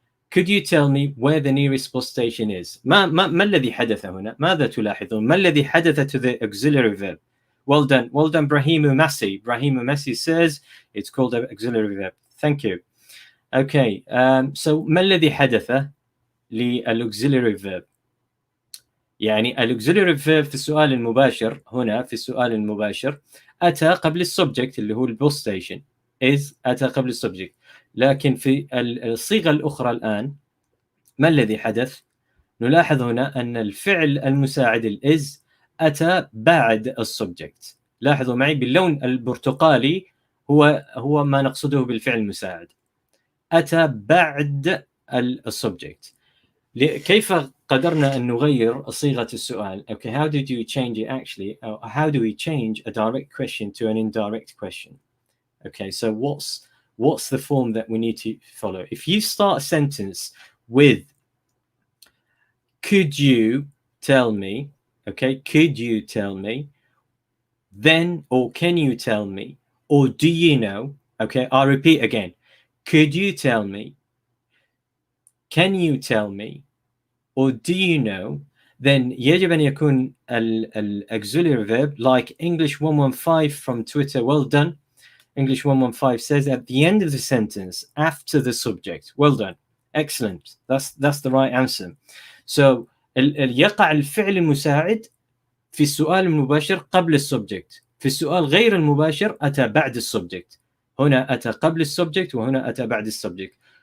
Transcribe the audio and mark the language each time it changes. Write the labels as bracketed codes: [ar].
[en] could you tell me where the nearest bus station is. [ar] ما الذي حدث هنا؟ ماذا تلاحظون؟ ما الذي حدث [en] to the auxiliary verb? Well done Brahim Massi says it's called an auxiliary verb. Thank you. [ar] Okay, so ما الذي حدث للauxiliary verb؟ يعني الauxiliary verb في السؤال المباشر هنا في السؤال المباشر أتى قبل السبجكت اللي هو البوس ستيشن is أتى قبل السبجكت، لكن في الصيغة الأخرى الآن ما الذي حدث؟ نلاحظ هنا أن الفعل المساعد الإز أتى بعد السبجكت. لاحظوا معي باللون البرتقالي هو ما نقصده بالفعل المساعد، أتى بعد السبجكت. كيف قدرنا أن نغير صيغة السؤال؟ [en] Okay, how did you change it actually? How do we change a direct question to an indirect question? Okay, so what's the form that we need to follow? If you start a sentence with could you tell me, okay, could you tell me, then, or can you tell me, or do you know, okay, I'll repeat again, could you tell me, can you tell me, or do you know, then [ar] يجب أن يكون [en] auxiliary verb like English 115 from Twitter. Well done. English 115 says at the end of the sentence after the subject. Well done. Excellent. That's the right answer. [ar] So يقع الفعل المساعد في السؤال المباشر قبل السبجكت. في السؤال غير المباشر أتى بعد السبجكت. هنا أتى قبل السبجكت وهنا أتى بعد السبجكت.